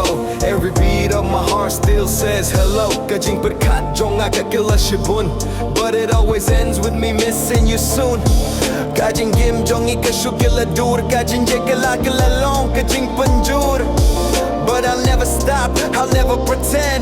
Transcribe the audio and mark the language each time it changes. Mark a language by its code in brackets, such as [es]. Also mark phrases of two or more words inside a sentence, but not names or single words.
[en] Every beat of my heart still says hello. [kha] Kajing berkat jong akakila shibun, [en] but it always ends with me missing you soon. [kha] Kajing gim jong ikashukila dur, kajing jekala long, kajing panjur. [en] But I'll never stop, I'll never pretend.